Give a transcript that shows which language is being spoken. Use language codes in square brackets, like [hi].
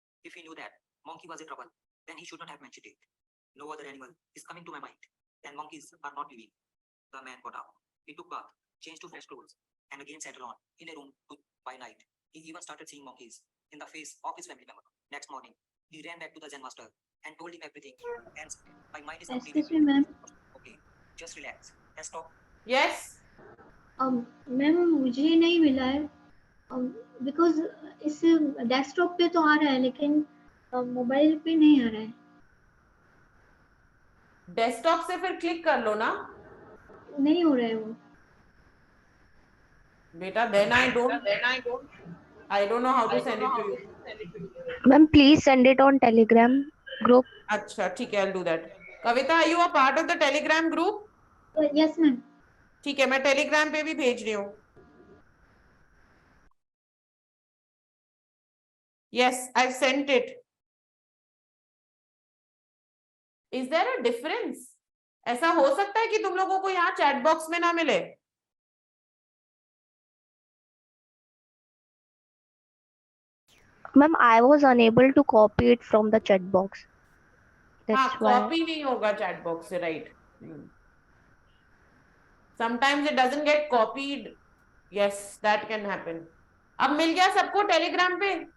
[en] If he knew that monkey was a trouble, then he should not have mentioned it. No other animal is coming to my mind, and monkeys are not living. The man got up. He took bath, changed to fresh clothes, and again sat alone in a room by night. He even started seeing monkeys in the face of his family member. Next morning, he ran back to the Zen master and told him everything. And said, my mind is completely Excuse me, ma'am. okay. Just relax and stop. Yes. [hi] Ma'am मुझे नहीं मिला है because इस desktop पे तो आ रहा है लेकिन मोबाइल पे नहीं आ रहा है। डेस्कटॉप से फिर क्लिक कर लो ना नहीं हो रहा है वो। बेटा। [en] then I don't know how to send it to you. Ma'am, please send it on Telegram group. [hi] अच्छा ठीक है, [en] I'll do that. Kavita, are you a part of the Telegram group? Yes, ma'am. [hi] ठीक है, मैं Telegram पे भी भेज रही हूँ। [en] Yes, I sent it. Is there a difference? [hi] ऐसा हो सकता है कि तुम लोगों को यहाँ चैट बॉक्स में ना मिले? [en] Ma'am, I was unable to copy it from the chat box. [hi] हाँ, [en] That's why. [hi] कॉपी नहीं होगा चैट बॉक्स से, right? [en] Sometimes it doesn't get copied. Yes, that can happen. [hi] अब मिल गया सबको टेलीग्राम पे?